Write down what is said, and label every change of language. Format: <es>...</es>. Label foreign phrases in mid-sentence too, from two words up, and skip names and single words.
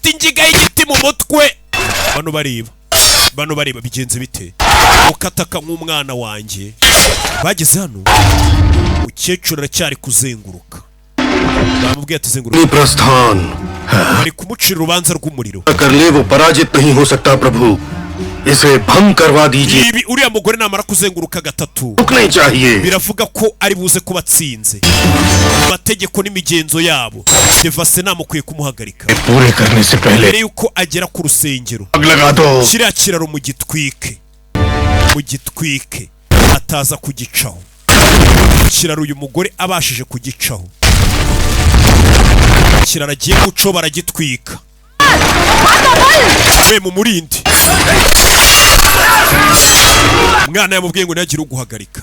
<rw>gusigaho igiti mu mutwe. Bano bareba bigenze bite? Ukataka nk'umwana wanjye. Bageze hano umukecuru aracyari kuzenguruka. Bamubwiye ati zenguruka.</rw> <hi>प्रस्थान</hi> <rw>Bari kumucira urubanza rw'umuriro.</rw> <hi>कर ले वो पराजित नहीं हो सकता प्रभु इसे भंग करवा दीजिए</hi> <rw>Ibi uriya mugore namara kuzenguruka gatatu</rw> <hi>रुकना चाहिए</hi> <rw>biravuga ko ari buze kuba atsinze. Amategeko n'imigenzo yabo Devase namukwiye kumuhagarika</rw> <hi>पूरे करने से पहले</hi> <rw>mbere yuko agera ku rusengero.</rw> <hi>आग लगा दो</hi> <rw>Kiriya kiraro mu gitwike ataza kugicaho. Kiraro uyu mugore abashije kugicaho, kiraro agiye guco baragitwika. We mu murindi umwana yamubwiye ngo ntagire uguhagarika.</rw>